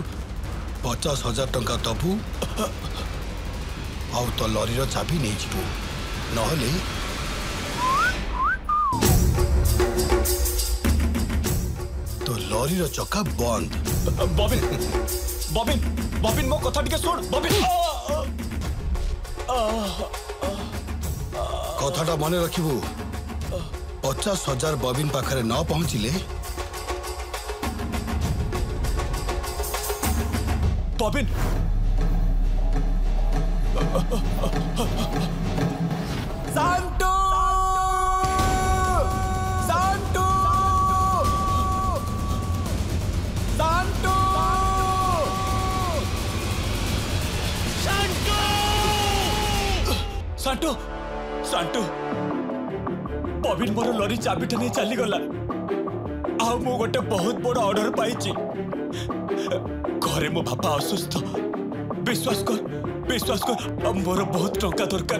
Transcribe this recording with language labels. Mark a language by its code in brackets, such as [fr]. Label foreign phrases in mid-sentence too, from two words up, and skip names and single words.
[or] 50,000 ଟଙ୍କା ଦବୁ ଆଉ ତ ଲରି ର ଚାବି ନାହିଁ ଯିବୁ, ନହେଲେ ତ ଲରି ର ଚକ୍କା ବନ୍ଦ। ବବିନ ବବିନ ବବିନ ମୋ କଥା ଟିକେ ଶୁଣ। बबिन କଥାଟା ମନ ରଖିବୁ। 50,000 ବବିନ ପାଖରେ ନ ପହଞ୍ଚିଲେ ବବିନ ସାଣ୍ଟୁ ସାଣ୍ଟୁ ସାଣ୍ଟୁ ସାଣ୍ଟୁ ସାଣ୍ଟୁ ବବିନ ମୋର ଲରି ଚାବିଟା ନାହିଁ ଚାଲି ଗଲା। ଆ ମୁଁ ଗୋଟେ ବହୁତ ବଡ଼ ଅର୍ଡର ପାଇଛି। ଘରେ ମୋ ବାପା ଅସୁସ୍ଥ। ବିଶ୍ୱାସ କର ମୋର ବହୁତ ଟଙ୍କା ଦରକାର।